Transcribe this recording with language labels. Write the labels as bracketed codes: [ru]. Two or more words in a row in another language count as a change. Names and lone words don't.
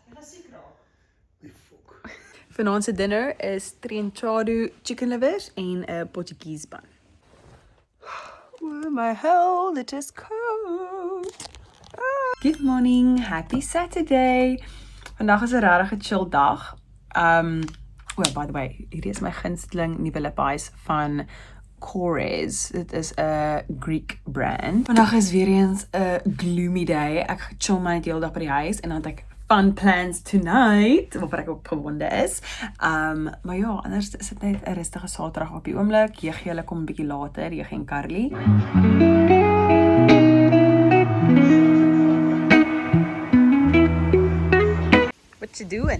[af] Vanaand se dinner is Trienchado chicken livers en 'n [en] Portuguese bun. Oh my hell, it is cold. Good morning, happy Saturday. [af] Vandag is 'n regtig chill dag. [en] By the way, [af] hierdie is my gunsteling nuwe lippies van Kores. Dit is 'n Greek brand. Vandag is weer eens 'n [en] gloomy day. [af] Ek chill my die hele dag by die huis en dan het ek [en] fun plans tonight, [af] waarvoor ek opgewonde is. Maar ja, anders is dit net 'n rustige Saterdag op die oomblik. Julle kom 'n bietjie later, Jeggie en Carly. [en] What you doing?